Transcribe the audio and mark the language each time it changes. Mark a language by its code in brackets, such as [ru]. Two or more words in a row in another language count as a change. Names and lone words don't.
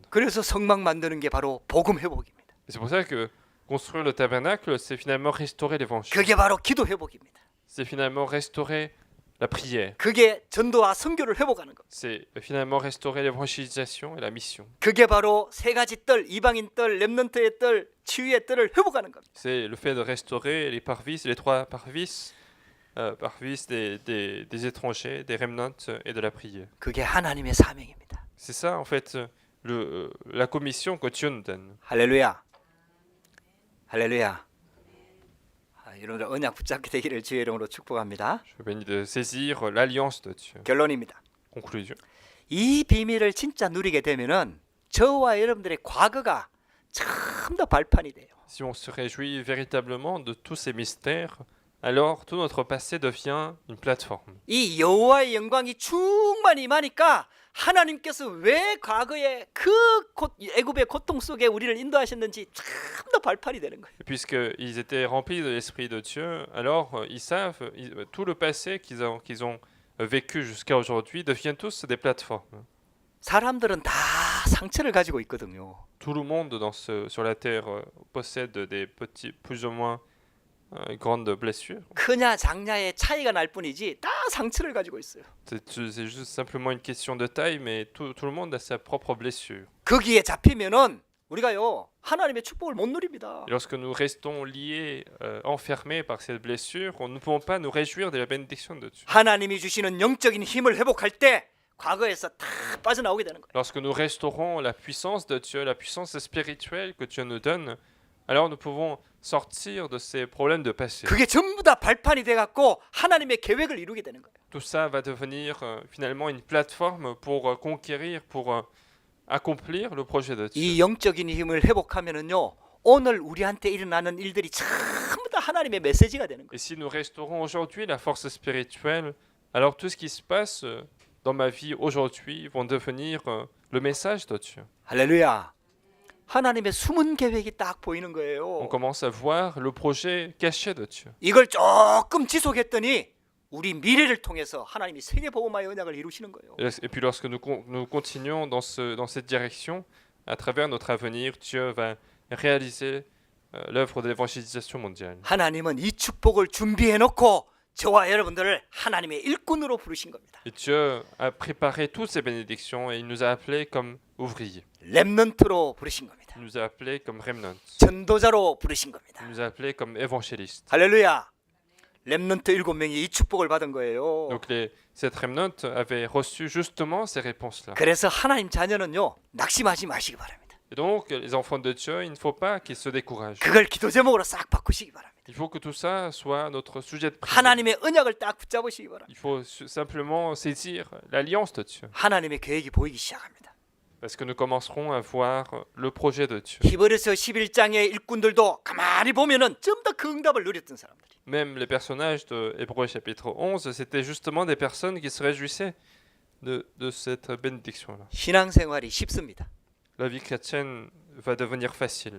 [ko] 그래서 성막 만드는 게 바로 복음 회복입니다. [fr] Et c'est pour ça que construire le tabernacle, c'est finalement restaurer l'évangile. [ko] 그게 바로 기도 회복입니다. [fr] C'est finalement restaurer la prière. [ko] 그게 전도와 선교를 회복하는 것. [fr] C'est finalement restaurer l'évangélisation et la mission. [ko] 그게 바로 세 가지 뜰, 이방인 뜰, 렘넌트의 뜰, 치유의 뜰을 회복하는 것. [fr] C'est le fait de restaurer les parvis, les trois parvis, parvis des étrangers, des remnants et de la prière. [ko] 그게 하나님의 사명입니다. [fr] C'est ça en fait la commission que Dieu nous donne. [ko] 할렐루야. 할렐루야. 여러분들 언약 붙잡게 되기를 주의 이름으로 축복합니다. [fr] Je vous bénis de saisir l'alliance de Dieu. [ko] 결론입니다. [fr] Conclusion. [ko] 이 비밀을 진짜 누리게 되면은 저와 여러분들의 과거가 참 더 발판이 돼요. [fr] Si on se réjouit véritablement de tous ces mystères, alors tout notre passé devient une plateforme. [ko] 이 여호와의 영광이 충만히 임하니까 하나님께서 왜 과거에 그 애굽의 고통 속에 우리를 인도하셨는지 참 더 발판이 되는 거예요. [fr] Et puisqu'ils étaient remplis de l'Esprit de Dieu, alors ils savent, tout le passé qu'ils ont vécu jusqu'à aujourd'hui devient tous des plateformes. [ko] 사람들은 다 상처를 가지고 있거든요. [fr] Tout le monde sur la terre possède des petits, plus ou moins grandes blessures. [ko] 크냐 작냐의 차이가 날 뿐이지 다 상처를 가지고 있어요. [fr] C'est juste simplement une question de taille, mais tout le monde a sa propre blessure. [ko] 거기에 잡히면은 우리가요 하나님의 축복을 못 누립니다. [fr] Et lorsque nous restons liés, enfermés par cette blessure, nous ne pouvons pas nous réjouir de la bénédiction de Dieu. [ko] 하나님이 주시는 영적인 힘을 회복할 때 과거에서 다 빠져나오게 되는 거예요. [fr] Lorsque nous restaurons la puissance de Dieu, la puissance spirituelle que Dieu nous donne, alors nous pouvons sortir de ces problèmes de passé. [ko] 그게 전부 다 발판이 돼 갖고 하나님의 계획을 이루게 되는 거예요. [fr] Tout ça va devenir finalement une plateforme pour conquérir, pour accomplir le projet de Dieu. [ko] 이 영적인 힘을 회복하면은요 오늘 우리한테 일어나는 일들이 전부 다 하나님의 메시지가 되는 거예요. [fr] Et si nous restaurons aujourd'hui la force spirituelle, alors tout ce qui se passe dans ma vie aujourd'hui vont devenir le message de Dieu. [ko] 할렐루야. 하나님의 숨은 계획이 딱 보이는 [fr] On [ko] 거예요. [fr] commence à voir le projet caché de Dieu. [ko] 이걸 조금 지속했더니 우리 미래를 통해서 하나님이 세계 복음화의 언약을 이루시는 거예요. [fr] Et puis lorsque nous continuons dans cette direction, à travers notre avenir, Dieu va réaliser l'œuvre de l'évangélisation mondiale. [ko] 하나님은 이 축복을 준비해 놓고 저와 여러분들을 하나님의 일꾼으로 부르신 겁니다. [fr] Et Dieu a préparé toutes ces bénédictions et il nous a appelés comme ouvriers. [ko] 렘넌트로 부르신 겁니다. [fr] Il nous a appelés comme remnants. [ko] 전도자로 부르신 겁니다. [fr] Il nous a appelés comme évangélistes. [ko] 할렐루야. 렘넌트 7명이 이 축복을 받은 거예요. [fr] Donc cette remnant avait reçu justement ces réponses-là. [ko] 그래서 하나님 자녀는요 낙심하지 마시기 바랍니다. [fr] Et donc les enfants de Dieu, il ne faut pas qu'ils se découragent. [ko] 그걸 기도 제목으로 싹 바꾸시기 바랍니다. [fr] Il faut que tout ça soit notre sujet de prière. [ko] 하나님의 언약을 딱 붙잡으시기 바랍니다. [fr] Il faut simplement saisir l'alliance de Dieu. [ko] 하나님의 계획이 보이기 시작합니다. [fr] Parce que nous commencerons à voir le projet de Dieu. [ko] 히브리서 11장의 일꾼들도 가만히 보면은 좀 더 그 응답을 누렸던 사람들이. [fr] Même les personnages de Hébreux chapitre 11, c'était justement des personnes qui se réjouissaient de cette bénédiction-là. [ko] 신앙생활이 쉽습니다. [fr] La vie chrétienne va devenir facile.